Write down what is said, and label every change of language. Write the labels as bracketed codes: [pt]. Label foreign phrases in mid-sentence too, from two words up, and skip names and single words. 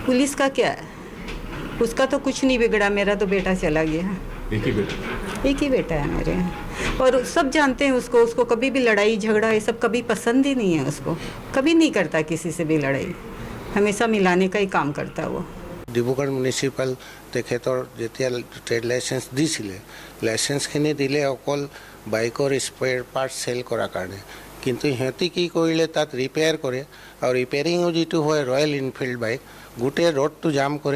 [hi] पुलिस का क्या है, उसका तो कुछ नहीं बिगड़ा, मेरा तो बेटा चला गया। एक ही बेटा है मेरे, और सब जानते हैं उसको कभी भी लड़ाई झगड़ा ये सब कभी पसंद ही नहीं है। उसको कभी नहीं करता किसी से भी लड़ाई, हमेशा मिलाने का ही काम करता है वो। [as] ডিব্ৰুগড় মিউনিচিপাল তেখেতৰ যেতিয়া ট্ৰেড লাইচেন্স দিছিলে, লাইচেন্সখিনি দিলে অকল বাইকৰ স্পেয়াৰ পাৰ্ট চেল কৰাৰ কাৰণে, কিন্তু সিহঁতি কি কৰিলে তাত ৰিপেয়াৰ কৰে, আৰু ৰিপেয়াৰিঙো যিটো হয় ৰয়েল এনফিল্ড বাইক, গোটেই ৰোডটো জাম কৰে।